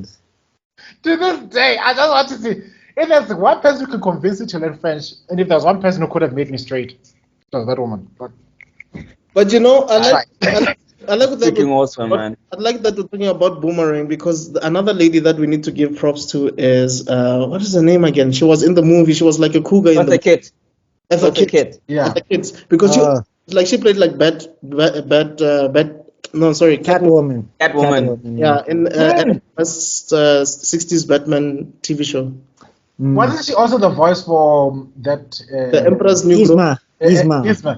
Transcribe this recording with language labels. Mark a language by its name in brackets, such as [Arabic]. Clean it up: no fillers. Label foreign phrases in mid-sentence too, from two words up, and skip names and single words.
[English] To this day, I just want to see if there's one person who could convince you to learn French, and if there's one person who could have made me straight, it was that woman. But you know, I like that. Freaking awesome, man. I like that we're talking about Boomerang because another lady that we need to give props to is what is her name again? She was in the movie. She was like a cougar in the kid. Eartha Kitt. Yeah. Eartha Kitt. Because she played like Catwoman. Yeah, in 60s Batman TV show. Wasn't she also the voice for that? The Emperor's New Groove. Yzma.